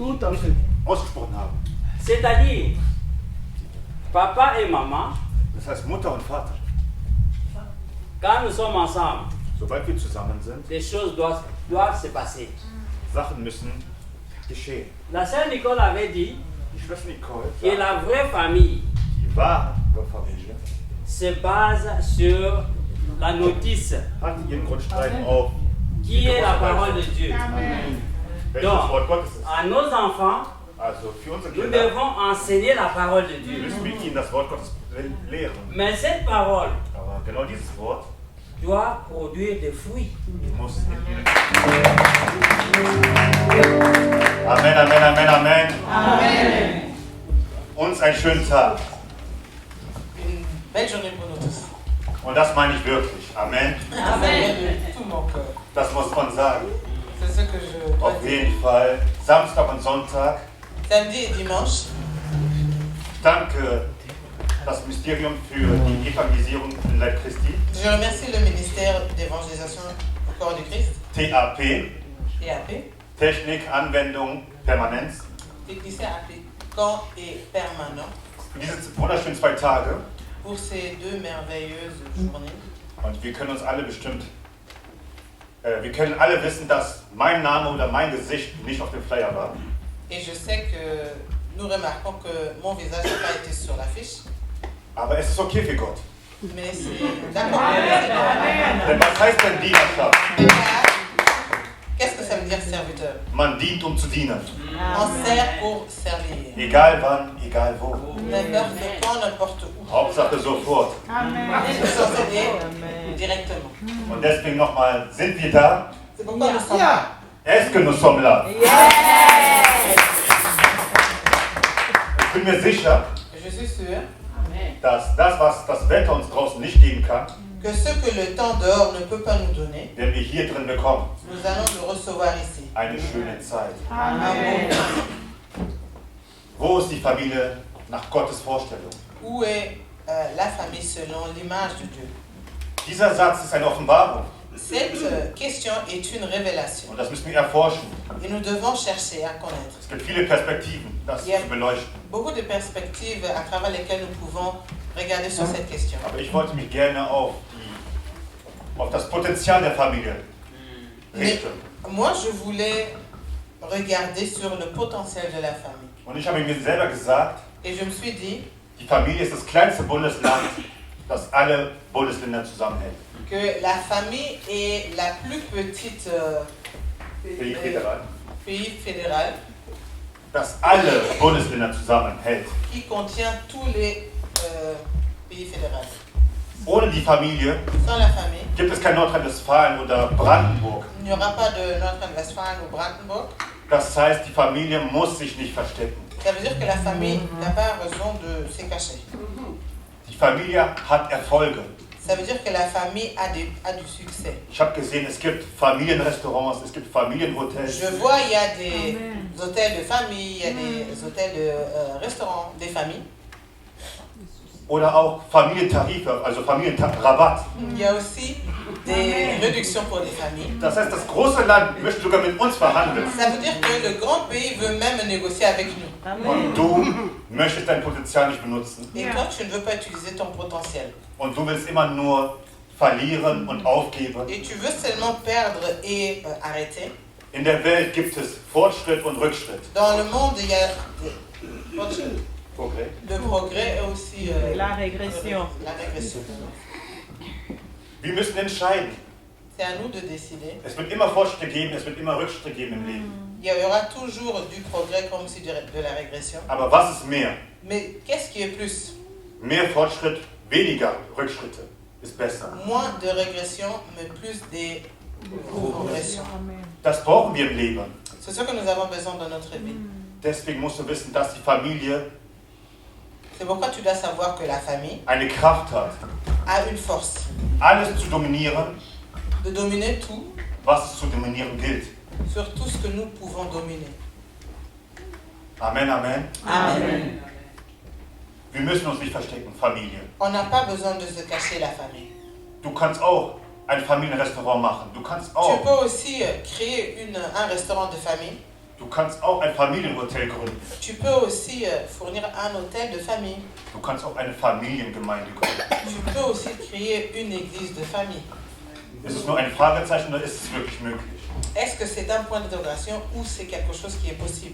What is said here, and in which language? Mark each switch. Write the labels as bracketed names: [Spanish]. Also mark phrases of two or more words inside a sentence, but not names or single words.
[French] Tout à fait. [German] ausgesprochen haben. [French] C'est-à-dire, papa et maman, [German] Das heißt Mutter und Vater. [French] quand nous sommes ensemble, [German] Sobald wir zusammen sind, [French] des choses doivent se passer. [German] Sachen müssen geschehen. [French] La sœur Nicole avait dit [German] Die Schwester Nicole [French] que [German] sagt, [French] la vraie famille [German] die wahre Familie [French] se base sur la notice [German] hat ihren Grundstein auf [French] qui est la parole de Dieu. [German] welches [French] Donc, [German] Wort Gottes ist. [French] à nos enfants, [German] Also für unsere [French] nous [German] Kinder [French] devons enseigner la parole de Dieu. [German] müssen wir ihnen das Wort Gottes lehren. [French] Mais cette parole [German] Aber genau dieses Wort [French] doit produire des fruits. [German] muss in ihnen. Amen, Amen, Amen, Amen. Amen. Uns einen schönen Tag. [French] Une belle journée pour nous tous. [German] Und das meine ich wirklich. Amen. [French] Amen. De tout mon cœur. [German] Das muss man sagen. [French] C'est ce que je dois [German] Auf [French] dire. [German] jeden Fall. Samstag und Sonntag. [French] Samedi et dimanche, [German] Ich danke das Ministerium für die Evangelisierung in Leib Christi, [French] je remercie le ministère d'évangélisation au corps du Christ, TAP, EAP, [German] Technik, Anwendung, Permanenz, [French] technicien appliquant et permanent, [German] für diese wunderschönen 2 Tage. [French] pour ces 2 merveilleuses journées. [German] Und wir können uns alle bestimmt, wir können alle wissen, dass mein Name oder mein Gesicht nicht auf dem Flyer war. [French] Et je sais que nous remarquons que mon visage n'a pas été sur l'affiche, [German] Aber es ist okay für Gott. [French] mais c'est d'accord. Merci. [German] Denn was heißt denn Dienerschaft? [French] Qu'est-ce que ça veut dire serviteur? [German] Man dient, um zu dienen. [French] On sert pour servir. [German] Egal wann, egal wo. [French] N'importe quand, n'importe où. [German] Hauptsache sofort. [French] Sans aider directement. [German] Und deswegen nochmal, sind wir da? [French] C'est pourquoi nous sommes là. Est-ce que nous sommes là? [German] Ich bin mir sicher, [French] Je suis sûr [German] dass das, was das Wetter uns draußen nicht geben kann, [French] que ce que le temps dehors ne peut pas nous donner, [German] werden wir hier drin bekommen. [French] nous allons le recevoir ici. [German] Eine schöne Zeit. Amen. Wo ist die Familie nach Gottes Vorstellung? [French] Où est la famille selon l'image de Dieu? [German] Dieser Satz ist eine Offenbarung [French] Cette question est une révélation [German] und das müssen wir erforschen. [French] et nous devons chercher à connaître. [German] Es gibt viele Perspektiven, das Ja. zu beleuchten. [French] Beaucoup de perspectives à travers lesquelles nous pouvons regarder sur cette question. [German] Aber ich wollte mich gerne auf das Potenzial der Familie [French] Mais [German] richten. [French] moi, je voulais regarder sur le potentiel de la famille. [German] Und ich habe mir selber gesagt, [French] Et je me suis dit [German] die Familie ist das kleinste Bundesland, das alle Bundesländer zusammenhält. [French] que la famille est la plus petite Pays fédéral. pays fédéral [German] das alle Bundesländer zusammenhält. [French] qui contient tous les pays fédéraux. [German] Ohne die Familie [French] Sans la famille, [German] gibt es kein Nordrhein-Westfalen oder Brandenburg. [French] il n'y aura pas de Nordrhein-Westfalen ou Brandenburg. [German] Das heißt, die Familie muss sich nicht verstecken. [French] Ça veut dire que la famille n'a pas raison de se cacher. [German] Die Familie hat Erfolge. [French] Ça veut dire que la famille a du succès. [German] Ich habe gesehen, es gibt Familienrestaurants, es gibt Familienhotels. [French] Je vois, il y a des hôtels de famille, il y a des hôtels de restaurants, des familles. [German] Oder auch Familientarife, also Familienrabatt. [French] Il y a aussi des réductions pour les familles. [German] Das heißt, das große Land möchte sogar mit uns verhandeln. [French] Ça veut dire que le grand pays veut même négocier avec nous. [German] Und du möchtest dein Potenzial nicht benutzen. [French] Et toi, tu ne veux pas utiliser ton potentiel. [German] Und du willst immer nur verlieren und aufgeben. [French] Et tu veux seulement perdre et arrêter. [German] In der Welt gibt es Fortschritt und Rückschritt. [French] Dans le monde, il y a Okay. le progrès et aussi La régression. la régression. [German] Wir müssen entscheiden. [French] C'est à nous de décider. [German] Es wird immer Fortschritte geben, es wird immer Rückschritte geben im Leben. [French] Il y aura toujours du progrès comme aussi de la régression. [German] Aber was ist mehr? [French] Mais qu'est-ce qui est plus? [German] Mehr Fortschritt, weniger Rückschritte ist besser. [French] Moins de régression, mais plus de progression. [German] Das brauchen wir im Leben. [French] C'est ce que nous avons besoin dans notre vie. [German] Deswegen musst du wissen, dass die Familie [French] C'est pourquoi tu dois savoir que la famille [German] eine Kraft hat, [French] a une force [German] alles zu dominieren, [French] de dominer tout [German] was es zu dominieren gilt. [French] sur tout ce que nous pouvons dominer. Amen, Amen. Amen. [German] Wir müssen uns nicht verstecken, Familie. [French] On n'a pas besoin de se cacher la famille. [German] Du kannst auch ein Familienrestaurant machen. Du kannst [French] Tu [German] auch, [French] peux aussi créer un restaurant de famille. [German] du kannst auch ein Familienhotel gründen. [French] Tu peux aussi fournir un hôtel de famille. [German] Du kannst auch eine Familiengemeinde gründen. [French] Tu peux aussi créer une église de famille. [German] Ist es nur ein Fragezeichen oder ist es wirklich möglich? [French] Est-ce que c'est un point d'interrogation ou c'est quelque chose qui est possible?